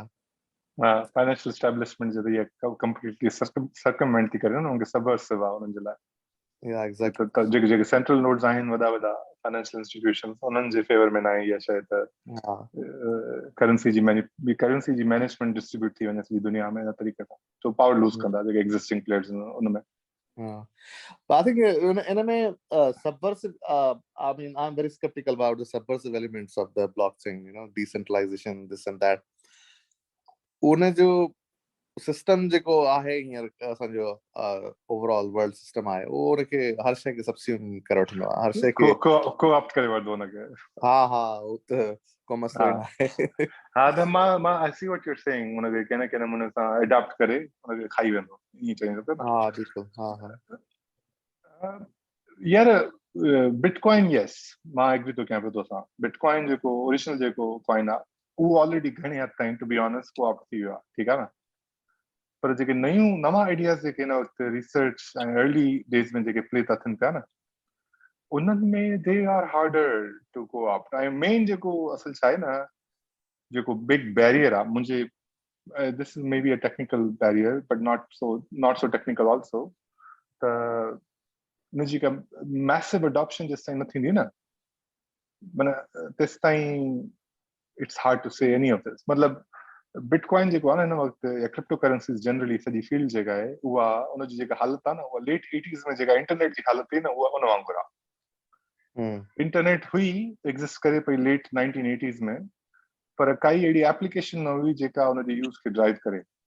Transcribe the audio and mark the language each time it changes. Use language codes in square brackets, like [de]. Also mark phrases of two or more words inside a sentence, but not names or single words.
[en] financial establishment [sd] जो इहे [en] completely circumvent [sd] थी करे न उनखे सबवर्सिव आहे उन्हनि जे लाइ जेके [en] central nodes [sd] आहिनि वॾा वॾा [en] financial institutions [sd] उन्हनि जे फेवर में न आहे इहा शइ त करेंसी जी मैनेजमेंट डिस्ट्रीब्यूट थी वञे सॼी दुनिया में इन तरीक़े सां तो [en] power lose [sd] कंदा जेके [en] existing players [sd] उनमें [en] I think in a subversive, I mean, I'm very skeptical about the subversive elements of the blockchain, decentralization, this and that. [sd] उन जो सिस्टम जेको आहे हींअर असांजो [en] overall world system [sd] आहे उहो उनखे हर शइ खे सब्सिट्यूट करे वठंदो आहे हर शइ खे को ऑप्ट करे वठंदो हुनखे हा उहो त को मसलो ई न आहे हा त मां [en] I see what you are saying [sd] हुनखे कंहिं न कंहिं नमूने सां अडॉप्ट करे हुनखे खाई वेंदो ईअं चईंदो पियो न हा बिल्कुलु हा यार बिटकॉइन यस मां एग्री थो कयां पियो तोसां बिटकॉइन जेको ओरिजिनल जेको कॉइन आहे उहो ऑलरेडी घणे हद ताईं [en] to be honest [sd] को ऑप्ट थी वियो आहे ठीकु आहे न पर जेके नवां आइडियाज़ जेके हिन वक़्तु रिसर्च ऐं [en] early days [sd] में जेके प्ले था थियनि पिया न उन्हनि में [en] they are harder to co-opt [sd] ऐं मेन जेको असल छा आहे न जेको [en] big barrier [sd] आहे मुंहिंजे [en] this is maybe a technical barrier but not so technical also [sd] त हुनजी का [en] massive adoption [sd] जेसि ताईं न थींदी न माना तेसि ताईं [en] it's hard to say any of this [sd] मतिलबु बिटकॉइन जेको आहे न हिन वक़्तु या [en] crypto currencies generally [sd] सॼी फील्ड जेका आहे उहा उनजी जेका हालत आहे न उहा [en] late 80s [sd] में जेका इंटरनेट जी हालत हुई न उहा उन वांगुरु आहे इंटरनेट हुई एग्ज़िस्ट करे पई [en] late 1980s [sd] में पर काई अहिड़ी एप्लीकेशन न हुई जेका हुनजे यूज़ खे ड्राइव करे